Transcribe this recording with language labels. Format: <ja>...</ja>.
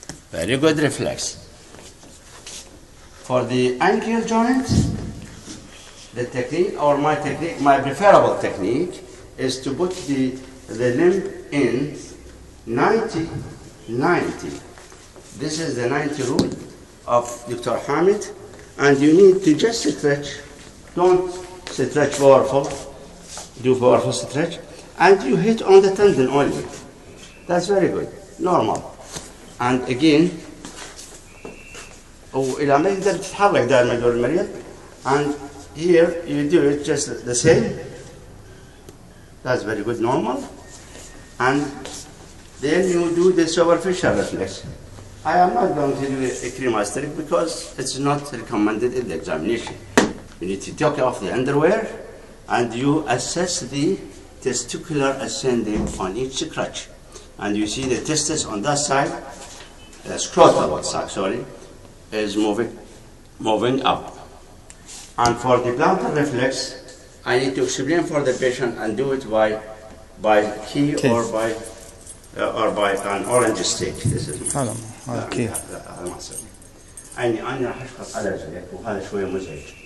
<en>Very good reflex. For the ankle joint, the technique, or my technique, my preferable technique, is to put the limb in 90-90. This is the 90 rule of Dr. Hamid, and you need to just stretch. Don't stretch powerful. Do powerful stretch, and you hit on the tendon only. That's very good, normal. And again,</en> <ar>إلى ما يقدر تتحرك دائما دور المريض.</ar> <en>And here you do it just the same. That's very good, normal. And then you do the superficial reflex. I am not going to do a cremasteric because it's not recommended in the examination. You need to take off the underwear and you assess the testicular ascending on each crutch. And you see the testis on that side, the scrotal sac, sorry, is moving up. And for the plantar reflex, I need to explain for the patient and do it by key or by an orange stick. This is</en> <ar>هذا كي. هذا ما أسوي. أنا راح أشخص على رجلك وهذا شوية مزعج.</ar>